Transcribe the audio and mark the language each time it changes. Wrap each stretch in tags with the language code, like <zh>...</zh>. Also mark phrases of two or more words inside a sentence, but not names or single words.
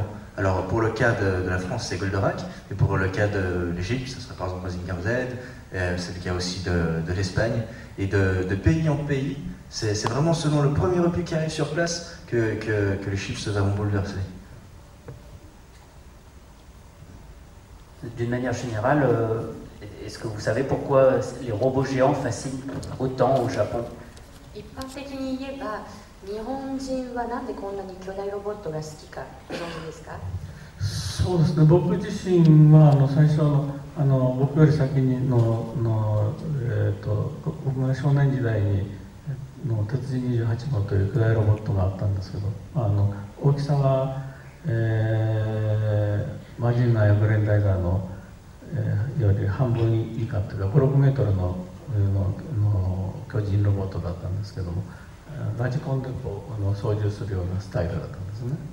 <fr>Alors pour le cas de la France, c'est Goldorak, mais pour le cas de l'Égypte, ça serait par exemple Mazinger Z, c'est le cas aussi de l'Espagne, et de pays en pays. C'est vraiment selon le premier opus qui arrive sur place que les chiffres se verront bouleversés. D'une manière générale, est-ce que vous savez pourquoi les robots géants fascinent autant au Japon?</fr> <ja>一般的に言えば、日本人はなんでこんなに巨大ロボットが好きかご存知ですか？そうですね、僕自身は最初僕より先に僕が少年時代に鉄人28号という巨大ロボットがあったんですけど、大きさは、マジンガーやブレンダイザーの、より半分以下というか5、6メートルの巨人ロボットだったんですけども、ラジコンで操縦するようなスタイルだったんですね。</ja>